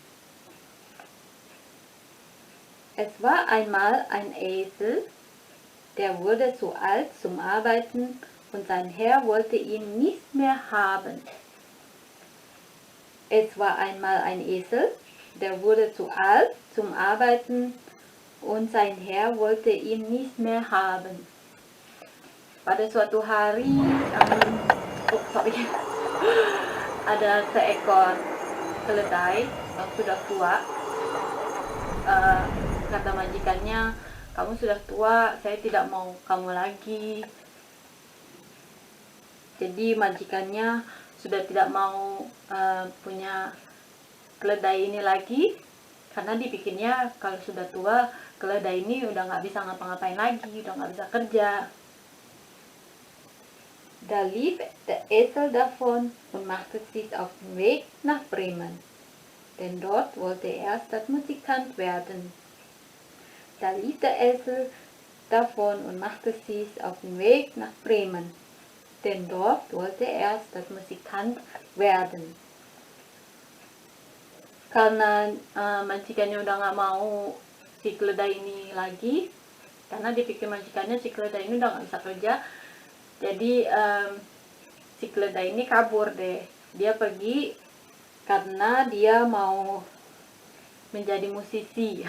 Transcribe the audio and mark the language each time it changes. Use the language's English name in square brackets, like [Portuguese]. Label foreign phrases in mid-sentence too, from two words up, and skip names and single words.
[German] Es war einmal ein Esel, der wurde zu alt zum Arbeiten und sein Herr wollte ihn nicht mehr haben. Es war einmal ein Esel, der wurde zu alt zum Arbeiten und sein Herr wollte ihn nicht mehr haben. [Indonesian] Pada suatu hari, ada seekor keledai yang sudah tua. Kata majikannya, kamu sudah tua, saya tidak mau kamu lagi. Jadi majikannya sudah tidak mau punya keledai ini lagi, karena dipikirnya kalau sudah tua keledai ini udah nggak bisa ngapa-ngapain lagi, udah nggak bisa kerja. [German] Da lief der Esel davon und machte sich auf den Weg nach Bremen, denn dort wollte er Stadtmusikant werden. Da lief der Esel davon und machte sich auf den Weg nach Bremen, denn dort wollte er Stadtmusikant werden. [Indonesian] Karena majikannya udah nggak mau si keledai ini lagi, karena dipikir majikannya si keledai ini udah nggak bisa kerja, jadi si keledai ini kabur deh. Dia pergi karena dia mau menjadi musisi.